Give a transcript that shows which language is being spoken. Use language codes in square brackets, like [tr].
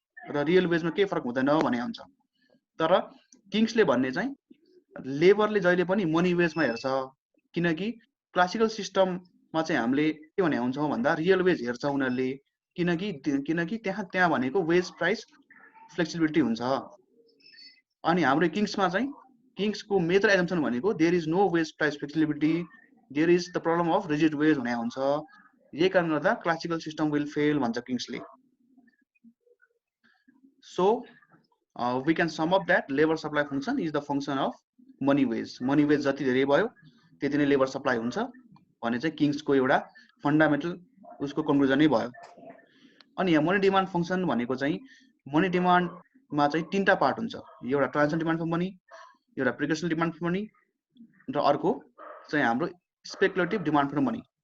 [ne] र रियल वेजमा के फरक हुँदैन भने हुन्छ। तर किङ्सले भन्ने चाहिँ लेबरले जहिले पनि मनी वेजमा हेर्छ, किनकि क्लासिकल सिस्टममा चाहिँ हामीले के भने हुन्छौँ भन्दा रियल वेज हेर्छ उनीहरूले, किनकि त्यहाँ भनेको वेज प्राइस फ्लेक्सिबिलिटी हुन्छ। अनि हाम्रो किङ्समा चाहिँ किङ्सको मेजर एजम्पसन भनेको [en] there is no wage price flexibility, there is the problem of rigid wage [ne] भने हुन्छ। यही कारणले गर्दा [en] classical system will fail [ne] भन्छ किङ्सले। [en] So we can sum up that labour supply function is the function of money wage. [ne] Money wage जति धेरै भयो त्यति नै लेबर सप्लाई हुन्छ भन्ने चाहिँ किङ्सको एउटा फन्डामेन्टल उसको कन्क्लुजनै भयो। अनि यहाँ मनी डिमान्ड फङ्सन भनेको चाहिँ मनी डिमान्डमा चाहिँ तीनटा पार्ट हुन्छ, एउटा ट्रान्जिसन डिमान्ड फर मनी, एउटा प्रिकसनल डिमान्ड फर मनी र अर्को चाहिँ हाम्रो स्पेकुलेटिभ डिमान्ड फर मनी।